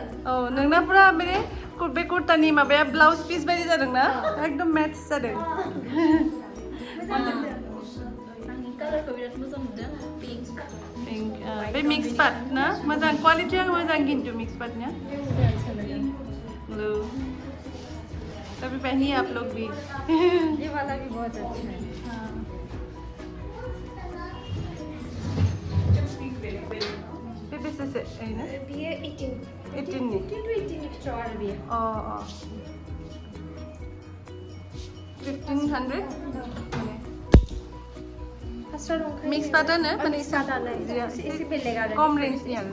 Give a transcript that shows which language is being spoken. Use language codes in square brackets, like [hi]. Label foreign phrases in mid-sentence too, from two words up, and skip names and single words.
[brx] नोंना पुरा बे कुर्तानि माबाया ब्लाउज पिस बायदि जादों ना एकदम मैच जादों मोजां मोनदों आंनि कालारखौ बिराद मोजां मोनदों पिंक बे मिक्स पाट ना मोजां क्वालिटिया मोजां किन्तु मिक्स पाटनिया [hi] तभी पहनिए आप लोग भी ये वाला भी बहुत अच्छा है [brx] बेसेसो ओरैनो बियो 18 18 नि 15 to 18 नि फिथोराव आरो बियो 1500 फास्रा दंखायो मिक्स पाटानो माने एसे बेलेग आरो खम रेन्जनि आरो